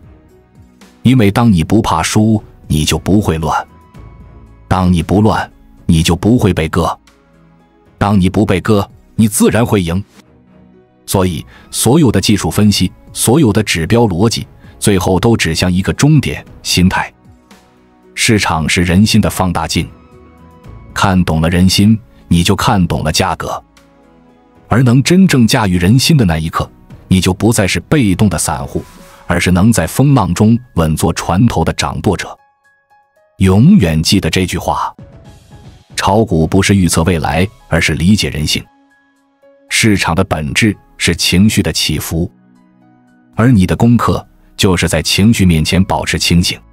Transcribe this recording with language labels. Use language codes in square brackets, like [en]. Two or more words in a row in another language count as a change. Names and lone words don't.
[zh] 因為當你不怕輸，你就不會亂；當你不亂，你就不會被割；當你不被割，你自然會贏。所以，所有的技術分析，所有的指標邏輯，最後都指向一個終點：心態。市场是人心的放大鏡，看懂了人心，你就看懂了價格。而能真正駕馭人心的那一刻，你就不再是被動的散戶，而是能在風浪中穩坐船頭的掌舵者。永遠記得這句話：炒股不是預測未來，而是理解人性。市場的本質是情緒的起伏，而你的功課就是在情緒面前保持清醒。